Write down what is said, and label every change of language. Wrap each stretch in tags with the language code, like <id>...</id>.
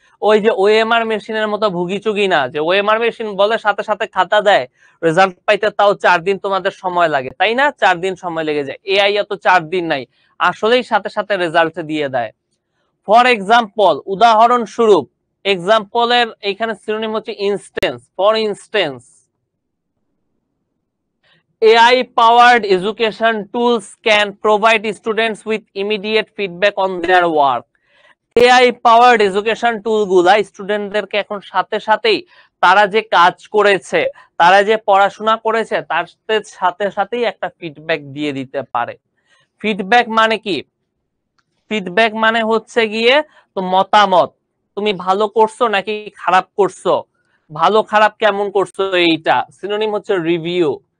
<bn>ওই যে ওএমআর মেশিনের মতো ভুগিচুগি না, যে ওএমআর মেশিন বলে সাথে সাথে খাতা দেয়, রেজাল্ট পাইতে তাও 4 দিন তোমাদের সময় লাগে, তাই না? 4 দিন সময় লেগে যায়। এআই এত 4 দিন নাই, আসলেই সাথে সাথে রেজাল্ট দিয়ে দেয়। ফর এক্সাম্পল, উদাহরণস্বরূপ, এক্সাম্পলের এখানে সিনোনিম হচ্ছে instance.</bn> <en>For instance, AI powered education tools can provide students with immediate feedback on their work.</en> <bn>AI powered education tool গুলা স্টুডেন্টদেরকে এখন সাথে সাথেই তারা যে কাজ করেছে, তারা যে পড়াশোনা করেছে তার সাথে সাথেই একটা ফিডব্যাক দিয়ে দিতে পারে। ফিডব্যাক মানে কি? ফিডব্যাক মানে হচ্ছে গিয়ে তো মতামত, তুমি ভালো করছো নাকি খারাপ করছো, ভালো খারাপ কেমন করছো, এইটা সিনোনিম হচ্ছে রিভিউ।</bn>